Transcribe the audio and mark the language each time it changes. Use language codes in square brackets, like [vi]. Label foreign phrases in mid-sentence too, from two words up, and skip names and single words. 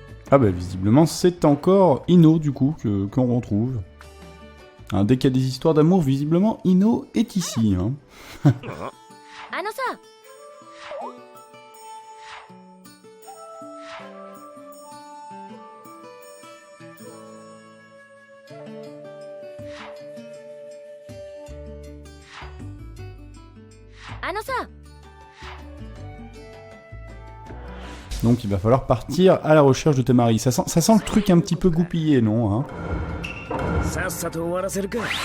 [fr] Ah bah visiblement c'est encore Ino du coup qu'on retrouve. Hein, dès qu'il y a des histoires d'amour, visiblement Ino est ici. Hein. [ja] あのさ、あのさ、 [fr] Donc il va falloir partir à la recherche de Temari. Ça sent le truc un petit peu goupillé, non hein? [ja] さっさと終わらせるか。